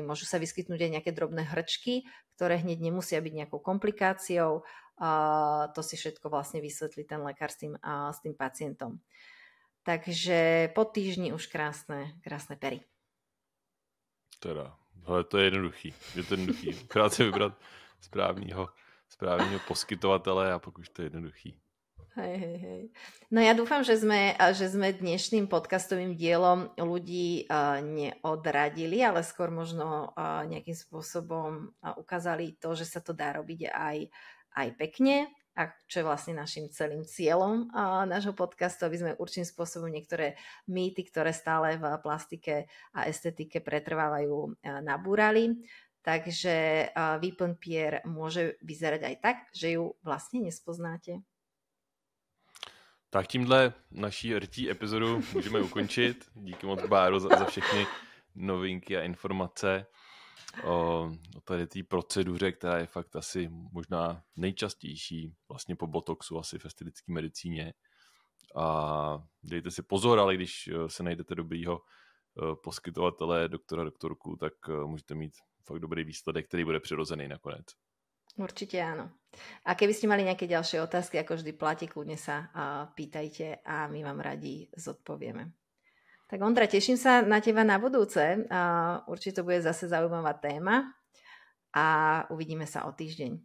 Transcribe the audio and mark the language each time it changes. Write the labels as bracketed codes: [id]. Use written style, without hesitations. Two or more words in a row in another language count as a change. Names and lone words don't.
[sk] Môžu sa vyskytnúť aj nejaké drobné hrčky, ktoré hneď nemusia byť nejakou komplikáciou. To si všetko vlastne vysvetlí ten lekár s tým pacientom. Takže po týždni už krásne pery. [cs] Teda, ale to je jednoduchý. Akorát si vybrat správného poskytovatele a pokud to je jednoduchý. [sk] Hej. No ja dúfam, že sme dnešným podcastovým dielom ľudí neodradili, ale skôr možno nejakým spôsobom ukázali to, že sa to dá robiť aj pekne, a čo je vlastne našim celým cieľom nášho podcastu, aby sme určitým spôsobom niektoré mýty, ktoré stále v plastike a estetike pretrvávajú, nabúrali. Takže výplň pier môže vyzerať aj tak, že ju vlastne nespoznáte. [cs] Tak tímhle naší rtí epizodu můžeme ukončit. Díky moc, Báro, za všechny novinky a informace o tady té proceduře, která je fakt asi možná nejčastější vlastně po botoxu asi v estetické medicíně. A dejte si pozor, ale když se najdete dobrýho poskytovatele, doktorku, tak můžete mít fakt dobrý výsledek, který bude přirozený nakonec. [sk] Určite áno. A keby ste mali nejaké ďalšie otázky, ako vždy platí, kľudne sa pýtajte a my vám radi zodpovieme. Tak Ondra, teším sa na teba na budúce. Určite to bude zase zaujímavá téma a uvidíme sa o týždeň.